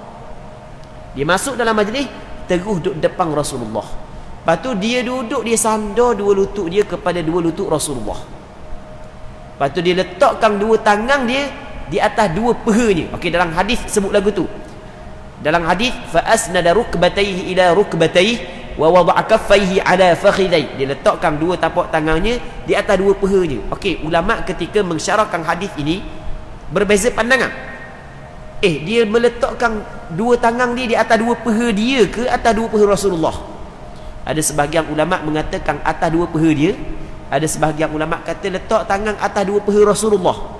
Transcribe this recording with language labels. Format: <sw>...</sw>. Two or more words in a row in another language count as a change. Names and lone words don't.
<ms>Dia masuk dalam majlis, terus duduk depan Rasulullah. Lepas tu dia duduk, dia sandar dua lutut dia kepada dua lutut Rasulullah. Lepas tu dia letakkan dua tangan dia di atas dua pahanya. Okey, dalam hadis sebut lagu tu. Dalam hadis,</ms> <ar>فأسند ركبتيه إلى ركبتيه ووضع كفيه على فخذيه.</ar> <ms>Dia letakkan dua tapak tangannya di atas dua pahanya. Okey, ulama ketika mensyarahkan hadis ini berbeza pandangan. Dia meletakkan dua tangan dia di atas dua paha dia ke atas dua paha Rasulullah? Ada sebahagian ulama mengatakan atas dua paha dia, ada sebahagian ulama kata letak tangan atas dua paha Rasulullah.</ms>